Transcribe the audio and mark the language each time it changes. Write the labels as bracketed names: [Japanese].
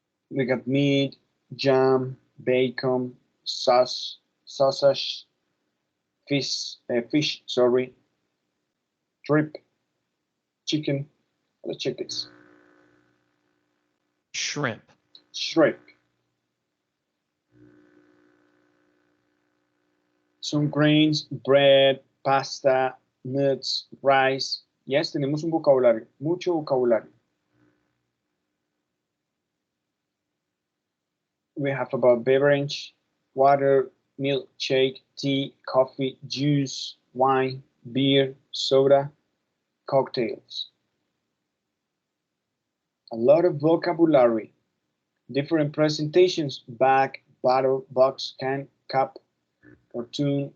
[English] We got meat, jam, bacon, sauce, sausage, fish, sorry, drip, chicken, [Spanish] los chickens. [English] Shrimp. Shrimp. Some grains, bread, pasta, nuts, rice. [Spanish] Yes, tenemos un vocabulario, mucho vocabulario. [English] We have about beverage, water, milkshake, tea, coffee, juice, wine, beer, soda, cocktails. A lot of vocabulary. Different presentations, bag, bottle, box, can, cup, cartoon.